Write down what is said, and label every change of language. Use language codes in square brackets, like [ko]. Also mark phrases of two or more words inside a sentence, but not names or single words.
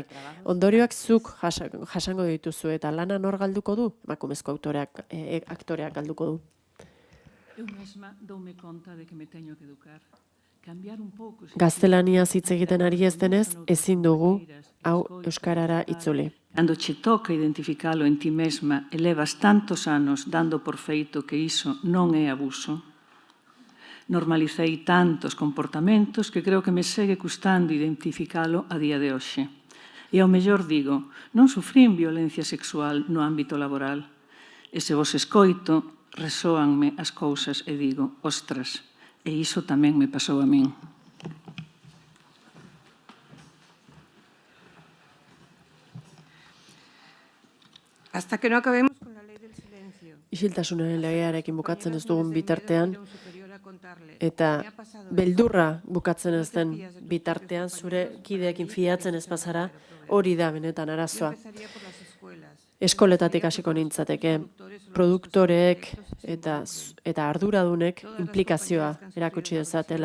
[eu] Ondorioak zuk jasango dituzu eta lana nor galduko du? Emakumezko aktoreak galduko du. Gaztelaniaz hitz egiten ari ez denez, ezin dugu hau euskarara itzuli. [gl] Cando che toca identificalo en ti mesma e levas tantos anos dando por feito que iso non é abuso, normalicei tantos comportamentos que creo que me segue custando identificalo a día de hoxe. E ao mellor digo, non sufrín violencia sexual no ámbito laboral. E se vos escoito, resóanme as cousas e digo, ostras, e iso tamén me pasou a min. [es] Hasta que no acabemos con la ley del silencio. [eu] Isiltasunaren legearekin bukatzen ez dugun bitartean, eta beldurra bukatzen ez den bitartean, zure kideekin fiatzen ez bazara, hori da benetan arazoa. Eskoletatik hasiko nintzateke, produktoreek eta arduradunek implikazioa erakutsi dezatela.